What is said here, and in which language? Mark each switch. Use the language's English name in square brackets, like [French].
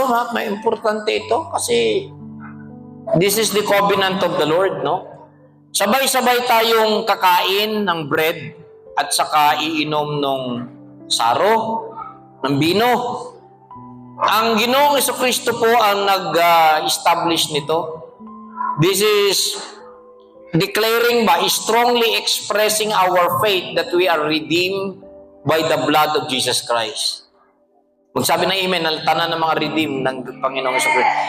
[Filipino] May importante ito kasi [English] this is the covenant of the Lord, no? [Filipino] Sabay-sabay tayong kakain ng bread at saka iinom ng saro, ng bino. Ang Ginoong Jesucristo po ang nag-establish nito. [English] This is declaring strongly expressing our faith that we are redeemed by the blood of Jesus Christ. [Filipino] Magsabi ng amen, tanan ng mga redeemed ng Panginoong Jesucristo.